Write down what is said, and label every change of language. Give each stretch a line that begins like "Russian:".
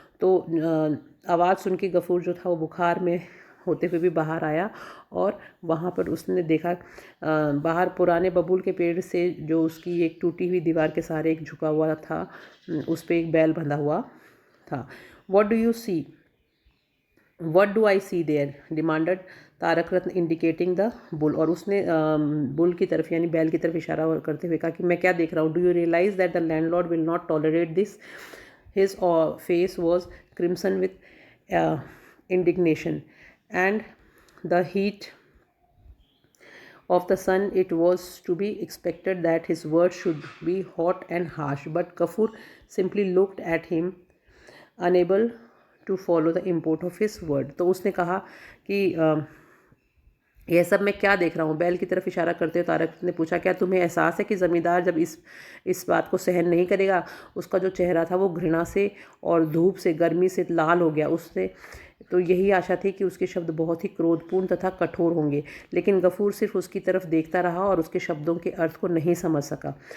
Hindi: तो आवाज़ सुन के गफूर जो था वो बुखार में होते हुए भी बाहर आया, और वहाँ पर उसने देखा बाहर पुराने बबूल के पेड़ से जो उसकी एक टूटी हुई दीवार के सहारे एक झुका हुआ था, उस पर एक बैल बंधा हुआ था।
English: What do you see? What do I see there? Demanded Tarak Ratna indicating the bull.
Hindi: और उसने बुल की तरफ यानी बैल की तरफ इशारा करते हुए कहा कि मैं क्या देख रहा हूँ?
English: Do you realize that the landlord will not tolerate this? His face was crimson with indignation and the heat of the sun. It was to be expected that his words should be hot and harsh, but Gafur simply looked at him, unable to follow the import of his word.
Hindi: तो उसने कहा कि यह सब मैं क्या देख रहा हूँ? बैल की तरफ इशारा करते हुए तारक ने पूछा, क्या तुम्हें एहसास है कि ज़मींदार जब इस बात को सहन नहीं करेगा? उसका जो चेहरा था वो घृणा से और धूप से, गर्मी से लाल हो गया। उससे तो यही आशा थी कि उसके शब्द बहुत ही क्रोधपूर्ण तथा कठोर होंगे, लेकिन गफूर सिर्फ उसकी तरफ देखता रहा और उसके शब्दों के अर्थ को नहीं समझ सका।